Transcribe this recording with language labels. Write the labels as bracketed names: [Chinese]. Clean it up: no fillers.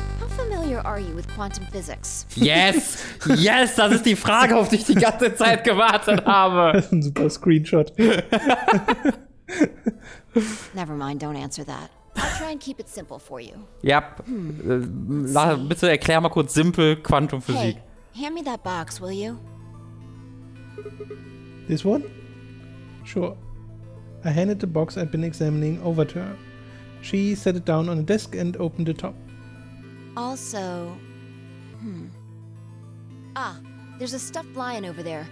[English] familiar are you with quantum physics? Yes! Yes! [German] Das ist die Frage, auf die ich die ganze Zeit gewartet habe. Das ist ein super Screenshot. [English] Never mind, don't answer that. I'll try and keep it simple for you. [German] Ja, bitte erklär mal kurz simpel Quantumphysik. [English] Hey, hand me that box, will you? This one? Sure. I handed the box I'd been examining over to her. She set it down on a desk and opened the top. Also, Ah, there's a stuffed lion over there.